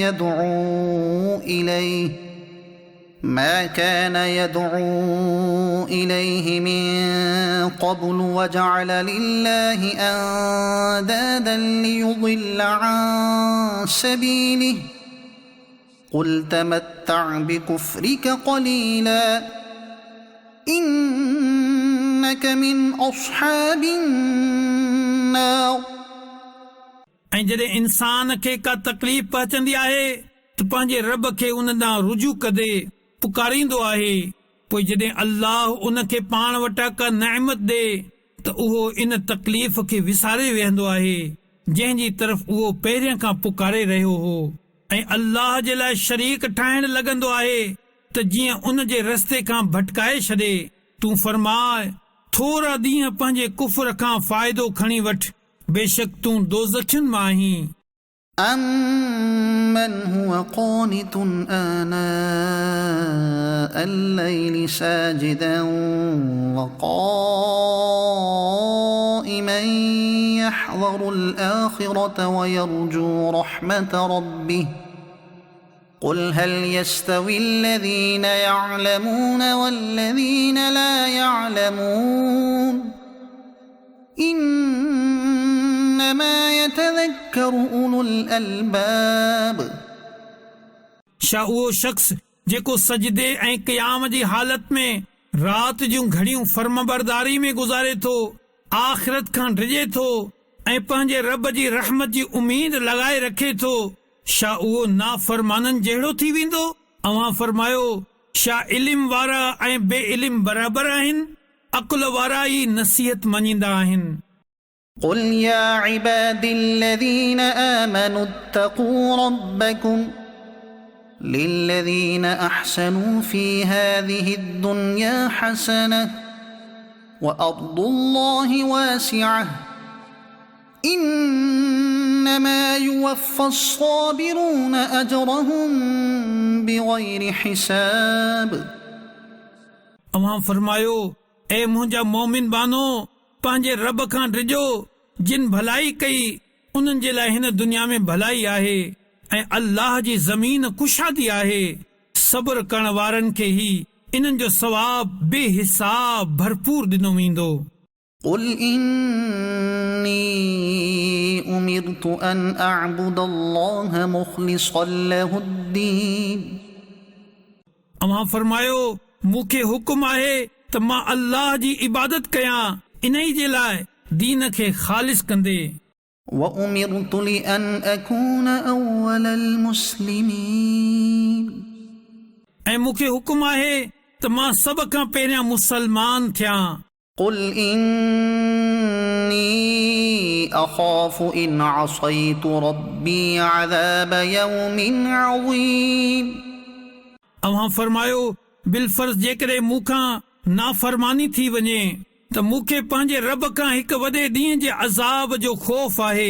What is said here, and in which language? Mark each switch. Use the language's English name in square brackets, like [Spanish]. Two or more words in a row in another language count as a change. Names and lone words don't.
[Arabic] يدعو إليه من قبل وجعل لله أندادا ليضل عن سبيله قل تمتع بكفرك قليلا إنك من أصحاب النار [Sindhi] ऐं जॾहिं इंसान खे का तकलीफ़ पहुचंदी आहे त पंहिंजे रब खे उन ॾांहुं रुजू कदे पुकारींदो आहे। पोइ जॾहिं अल्लाह उन खे पाण वटां का नेमत ॾे त उहो इन तकलीफ़ खे विसारे वेहंदो आहे जंहिंजी तरफ़ उहो पहिरियां खां पुकारे रहियो हो ऐं अल्लाह जे लाइ शरीक ठाहिण लॻंदो आहे त जीअं उन जे रस्ते खां भटकाए छॾे। तूं फरमाए, थोरा ॾींहं पंहिंजे कुफर खां फ़ाइदो खणी वठ, बेशक तूं दोज़खियुनि मां आहीं। [Arabic] أَمَّنْ هُوَ قَانِتٌ آنَاءَ اللَّيْلِ سَاجِدًا وَقَائِمًا يَحْذَرُ الْآخِرَةَ وَيَرْجُو رَحْمَةَ رَبِّهِ قُلْ هَلْ يَسْتَوِي الَّذِينَ يَعْلَمُونَ وَالَّذِينَ لَا يَعْلَمُونَ إِنَّمَا يَتَذَكَّرُ أُولُو الْأَلْبَابِ [Sindhi] छा उहो शख़्स जेको सजदे ऐं क़याम जी हालत में रात जूं घड़ियूं फर्मबरदारी में गुज़ारे थो आख़िरत खां डिॼे थो ऐं पंहिंजे रब जी रहमत जी उम्मीद लॻाए रखे थो, छा उहो नाफ़रमाननि जहिड़ो थी वेंदो? अव्हां फरमायो, छा इल्म वारा ऐं बे इल्म बराबर आहिनि? अक़ुल वारा ई नसीहत मञींदा आहिनि। [Arabic] قل يا عبادي الذين آمنوا اتقوا ربكم للذين أحسنوا في هذه الدنيا حسنة وأرض الله واسعة إنما يوفى الصابرون أجرهم بغير حساب। [Sindhi] अव्हां फरमायो, ए मुंहिंजा मोमिन बानो, पंहिंजे रब खां डिॼो, जिन भलाई कई उन्हनि जे लाइ हिन दुनिया में भलाई आहे ऐं अल्लाह जी ज़मीन कुशादी आहे। सब्र करण वारनि खे ई इन्हनि जो सवाब बेहिसाब भरपूर ॾिनो वेंदो। [Arabic] قل إني أمرت أن أعبد الله مخلصا له الدين। [Sindhi] अव्हां फरमायो, मूंखे हुकुम आहे त मां अल्लाह जी इबादत कयां, इन ई जे लाइ दीन खे ख़ालिस कंदे। [Arabic] وأمرت لأن أكون أول المسلمين। [Sindhi] ऐं मूंखे हुकुम आहे त मां सभ खां पहिरियां मुसलमान थियां। [Arabic] قل إني أخاف إن عصيت ربي عذاب يوم عظيم। [Sindhi] अव्हां फरमायो, बिलफर्ज़ जेकॾहिं मूंखां नाफ़रमानी थी वञे त मूंखे पंहिंजे रब खां हिकु वॾे ॾींहं जे अज़ाब जो ख़ौफ़ आहे।